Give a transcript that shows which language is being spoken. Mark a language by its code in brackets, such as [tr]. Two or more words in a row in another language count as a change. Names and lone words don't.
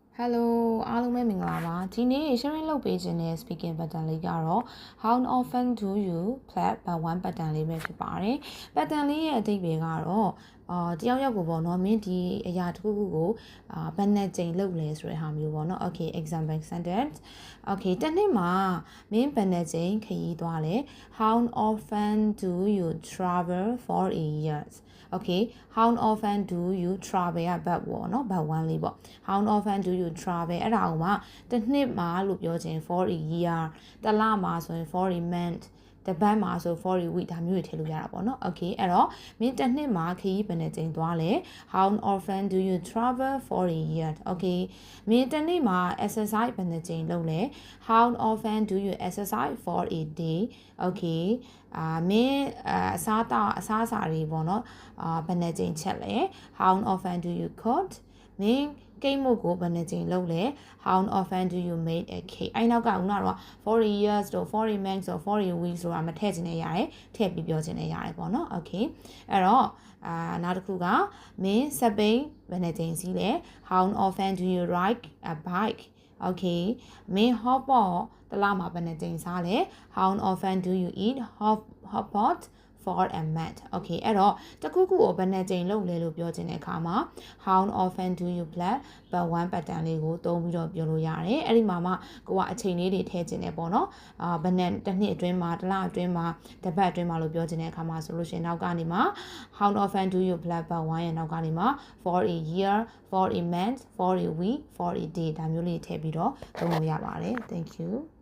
[my] Hello အားလုံးပဲမင်္ဂလာပါဒီနေ့ sharing လုပ်ပေးခြင်းတဲ့ [en] speaking pattern [my] လေးကတော့ [en] how often do you clap by one pattern [my] လေးပဲဖြစ်ပါတယ် pattern လေးရဲ့အဓိပ္ပာယ်ကတော့တယောက်ယောက်ကိုပေါ့နော်မင်းဒီအရာတစ်ခုခုကိုဘယ်နဲ့ချိန်လုပ်လဲဆိုတဲ့ဟာမျိုးပေါ့နော် [en] okay example sentence okay [my] တစ်နှစ်မှာမင်းဘယ်နဲ့ချိန်ခရီးသွားလဲ [en] how often do you travel for a year okay how often do you travel [my] ဘတ်ပေါ့နော်ဘတ်1လေး ပေါ့ [en] how often do you travel [my] အဲ့ဒါကိုမှတစ်နှစ်မှာလို့ပြောခြင်း [en] for a year [my] တစ်လမှာဆိုရင် [en] for a month [my] တပတ်မှာဆို [en] for a week [my] ဒါမျိုးတွေထည့်လို့ရတာပေါ့နော် okay အဲ့တော့မင်းတစ်နှစ်မှာခရီးဘယ်နဲ့ချိန်သွားလဲ [en] how often do you travel for a year okay [my] မင်းတစ်နေ့မှာ exercise ဘယ် နဲ့ချိန်လုပ်လဲ [en] how often do you exercise for a day okay [my] မင်းအစားအစာတွေပေါ့နော်ဘယ်နဲ့ချိန်ချက်လဲ [en] how often do you cook [my] မင်းကိတ်မုတ်ကိုဘယ်နှချိန်လုပ်လဲ [en] how often do you make a cake [my] အဲ့နောက်ကခုနကတော့ [en] for a years [my] တို့ [en] for a month [my] တို့ [en] for a week [my] ဆိုတာမထည့်ချင်နေရတယ်ထည့်ပြီးပြောချင်နေရတယ်ပေါ့နော် okay အဲ့တော့နောက်တစ်ခုကမင်းစပိန်ဘယ်နှချိန်စီး လဲ [en] how often do you ride a bike okay [my] မင်း [en] hot pot [my] တလားမှာဘယ်နှချိန်စားလဲ [en] how often do you eat hot pot for a month [my] okay အဲ့တော့တခုခုကိုဘယ်နှချိန်လုပ်လဲလို့ပြောချင်တဲ့အခါမှာ [en] how often do you play but one pattern [my] လေးကိုသုံးပြီးတော့ပြောလို့ရတယ်အဲ့ဒီမှာမှကိုကအချိန်လေးတွေထည့်ချင်တယ်ပေါ့နော်ဘယ်နဲ့တစ်နှစ်အတွင်းမှာတစ်လအတွင်းမှာတစ်ပတ်အတွင်းမှာလို့ပြောချင်တဲ့အခါမှာဆိုလို့ရှိရင်နောက်ကနေမှာ [en] how often do you play but one [my] ရဲ့နောက်ကနေမှာ [en] for a year for a month for a week for a day [my] ဒါမျိုးလေးထည့်ပြီးတော့သုံးလို့ရပါတယ် [en] thank you